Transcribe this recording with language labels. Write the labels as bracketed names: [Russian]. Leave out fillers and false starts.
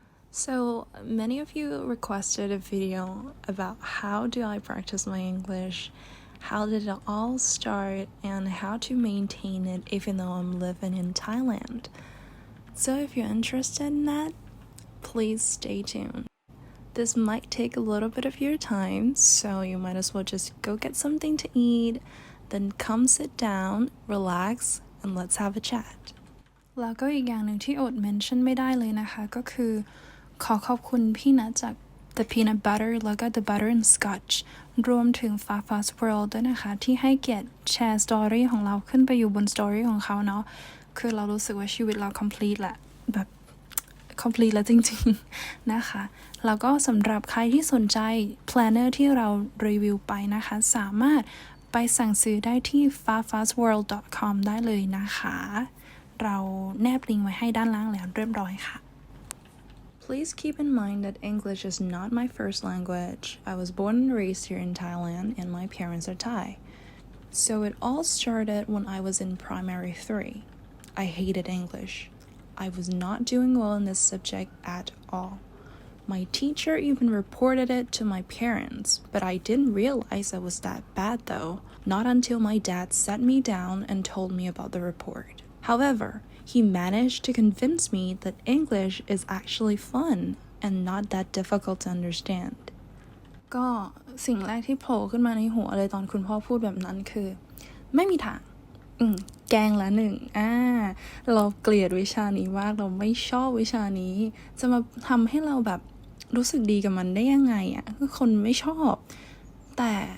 [English] So many of you requested a video about how do I practice my English, how did it all start, and how to maintain it even though I'm living in Thailand. So if you're interested in that, please stay tuned. This might take a little bit of your time, so you might as well just go get something to eat, then come sit down, relax, and let's have a chat. [Thai] แล้วก็อีกอย่างหนึ่งที่อดเมนชั่นไม่ได้เลยนะคะก็คือขอขอบคุณพี่นัทจาก The Peanut Butter แล้วก็ The Butter and Scotch รวมถึง Fast World ด้วยนะคะที่ให้เกียรติแชร์สตอรี่ของเราขึ้นไปอยู่บนสตอรี่ของเขาเนาะคือเรารู้สึกว่าชีวิตเรา complete แหละแบบ complete แล้วจริงๆนะคะแล้วก็สำหรับใครที่สนใจ planner ที่เรารีวิวไปนะคะสามารถไปสั่งซื้อได้ที่ fastworld.com ได้เลยนะคะเราแนบลิงก์ไว้ให้ด้านล่างแล้วเรียบร้อยค่ะ [English] Please keep in mind that English is not my first language. I was born and raised here in Thailand, and my parents are Thai. So it all started when I was in primary 3. I hated English. I was not doing well in this subject at all. My teacher even reported it to my parents, but I didn't realize I was that bad though, not until my dad sat me down and told me about the report. However, he managed to convince me that English is actually fun and not that difficult to understand. [Thai] ก็สิ่งแรกที่โผล่ขึ้นมาในหัวเลยตอนคุณพ่อพูดแบบนั้นคือไม่มีทางแกงละหนึ่งเราเกลียดวิชานี้มากเราไม่ชอบวิชานี้จะมาทำให้เราแบบรู้สึกดีกับมันได้ยังไงคือคนไม่ชอบแต่